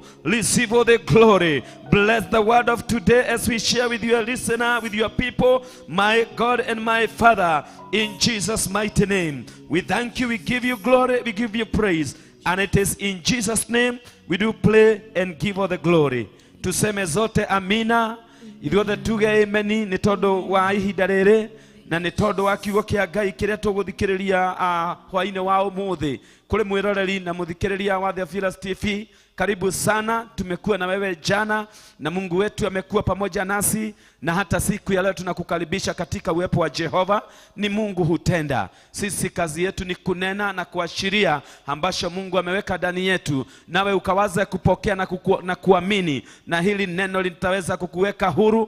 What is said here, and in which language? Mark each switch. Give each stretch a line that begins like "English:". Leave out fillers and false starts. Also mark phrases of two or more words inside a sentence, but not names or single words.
English: Receive all the glory. Bless the word of today as we share with your listener, with your people, my God and my Father, in Jesus' mighty name. We thank you, we give you glory, we give you praise, and it is in Jesus' name we do play and give all the glory.
Swahili: Tuseme zote amina,
Kikuyu: ithuothe tuge ameni, nĩ tondũ wa ihinda rĩrĩ, na nĩ tondũ wa kiugo kĩa Ngai kĩrĩa tũgũthikĩrĩria hwa-inĩ wa ũmũthĩ. Kũrĩ mwĩroreri na mũthikĩrĩria wa Theophilus TV,
Swahili: Karibu sana, tumekuwa na wewe jana na Mungu wetu amekuwa pamoja nasi, na hata siku ya leo tunakukaribisha katika uwepo wa Jehova. Ni Mungu hutenda. Sisi kazi yetu ni kunena na kuashiria ambacho Mungu ameweka ndani yetu, nawe ukawaza kupokea na kuamini, na hili neno litaweza kukuweka huru.